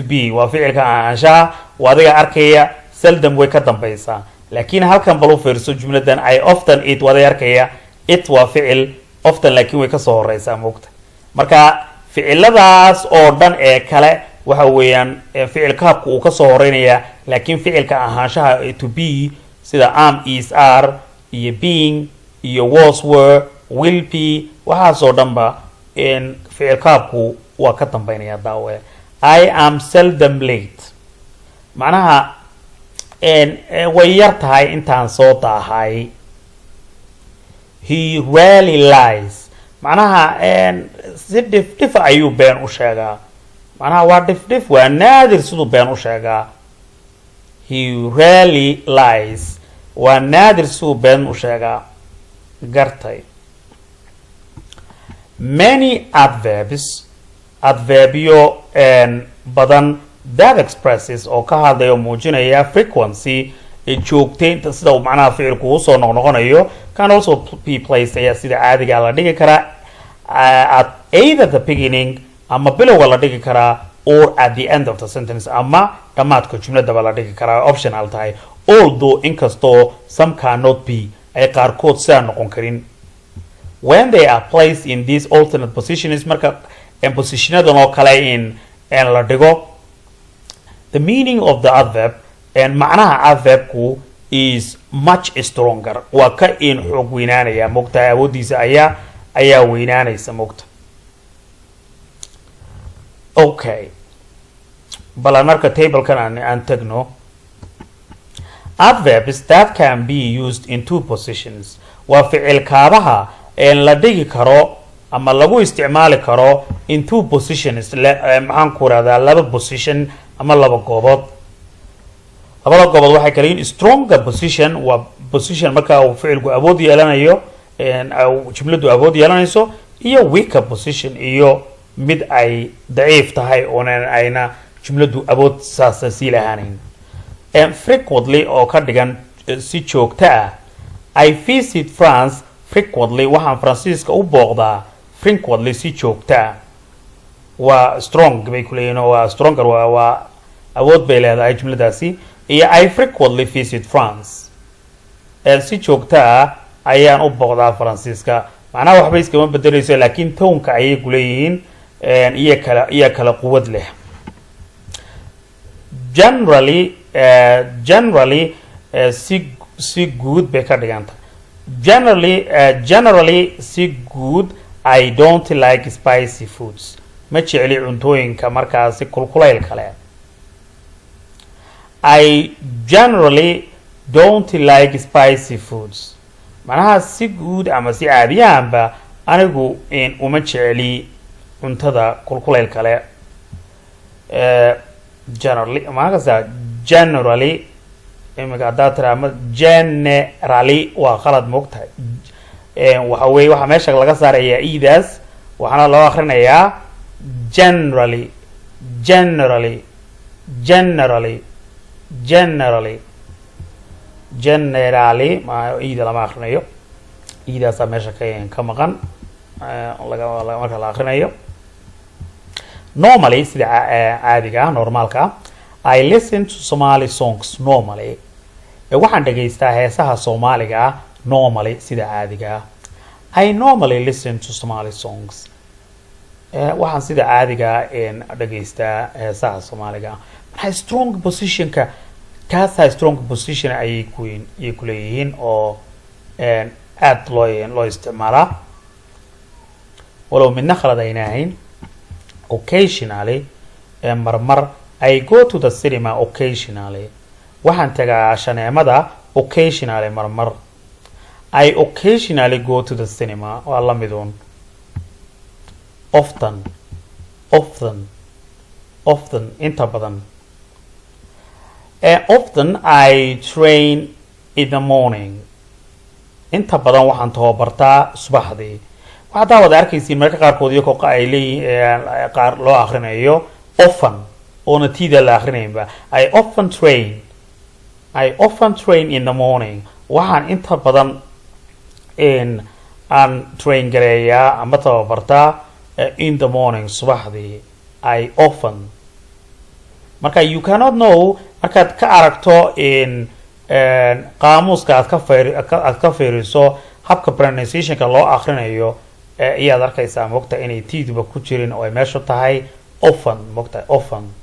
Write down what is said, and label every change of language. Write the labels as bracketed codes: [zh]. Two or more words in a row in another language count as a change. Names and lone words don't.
[so] be waa ficilka ahaanshaha waa adiga arkaya seldom way ka dambaysaa laakiin halkan bal u fiirso jumladan [en] I often eat [so] waa adiga arkaya it waa ficil often laakiin way ka soo horeysaa mugta marka ficiladaas oo dhan ee kale waxa weeyaan ficilka habka uu ka soo horeynaya laakiin ficilka ahaanshaha [en] to be [so] sida [en] am is are [so] iyo being iyo [en] was were will be [so] waxaas oo dhanba ficilka habku waa ka dambeynaya daawe [en] I am seldom late [so] macnaha way yar tahay intaan soo daahay [en] he rarely lies [so] macnaha si dhif ayuu been u sheegaa macnaha waa dhif waa naadir siduu been u sheegaa [en] he rarely lies [so] waa naadir siduu been u sheegaa gartay [en] many adverbs [so] adverbio badan [en] that expresses [so] oo ka hadlayo muujinaya frequency joogteynta sida uu macnaha ficilku u soo noqnoqonayo [en] can also be placed [so] ayaa sida caadiga la dhigi karaa [en] at either the beginning [so] ama bilowga la dhigi karaa [en] or at the end of the [so] sentence ama dhamaadka jumladaba la dhigi karaa optional tahay although inkastoo [en] some cannot be [so] ay qaarkood sidaa noqon karin [en] when they are placed in these alternate positions [so] marka positionadan oo kale in la dhigo [en] the meaning of the adverb [so] macnaha adverbku [en] is much stronger [so] waa ka in xoog weynaanaya mogta awoodiisa ayaa weynaanaysa mogta okay bal marka tablekan aan tagno [en] adverbs that can be used in two positions [so] waa ficil kaabaha la dhigi karo ama lagu isticmaali karo [en] in two positions [so] maxaan ku radaa laba position ama laba goobood labada goobood waxay kala yihiin [en] stronger position [so] waa position marka uu ficilku awood yeelanayo jumladu awood yeelanayso iyo [en] weaker position [so] iyo mid ay daciif tahay oo ayna jumladu awood saasi lahayn frequently oo ka dhigan si joogta ah I [en] visit France frequently [so] waxaan Faransiiska u booqdaa frequently si joogta waa strong bay ku leeyihiin waa stronger waa awood bay leedahay jumladaasi iyo [en] I frequently visit France [so] si joogta ayaan u booqdaa Faransiiska macnaha waxba iskama bedelayso laakiin toonka ayay ku leeyihiin iyo kala quwad leh generally si good bay ka dhiganta generally si good [en] I don't like spicy foods [so] ma jecli cuntooyinka markaasi kulkulayl kale [en] I generally don't like spicy foods [so] manaha si guud ama si caadiyaanba anigu uma jeceli cuntada kulkuleel kale generally imika datra generally waa qalad moogtahay waxa weeye waxa meesha laga saarayaa iidaas waxaana loo akhrinayaa generally generally generally generally generally ma iida lama akhrinayo iidaasa meesha ka maqan marka la akhrinayo normally sida caadiga normaalka [en] I listen to Somali songs normally [so] waxaan dhageystaa heesaha Soomaaliga normally sida caadiga [en] I normally listen to Somali songs [so] waxaan sida caadiga dhageystaa heesaha Soomaaliga maxay [en] strong position [so] ka kaasa [en] strong position [so] ay ku leeyihiin oo aad loo isticmaalaa walow midna khalad ayna ahayn occasionally marmar [en] I go to the cinema occasionally [so] waxaan tagaa shaneemada occasionally marmar [en] I occasionally go to the cinema [so] waa la midun often inta badan often [en] I train in the morning [so] inta badan waxaan tababartaa subaxdii waxaad wada arkaysiin marka qaarkood iyo kooqa ay leeyihiin qaar loo akhrinayo often oo natiida la akhrinaynba I [en] often train in the morning [so] waxaan inta badan aan train gareeyaa ama tababartaa [en] in the morning [so] subaxdii [en] I often [so] marka [en] you cannot know [so] markaad ka aragto qaamuuska aad ka fiiriso habka pronunciationka loo akhrinayo iyaad arkaysaa moogta inay tiiduba ku jirin oo ay meeshu tahay often moogta often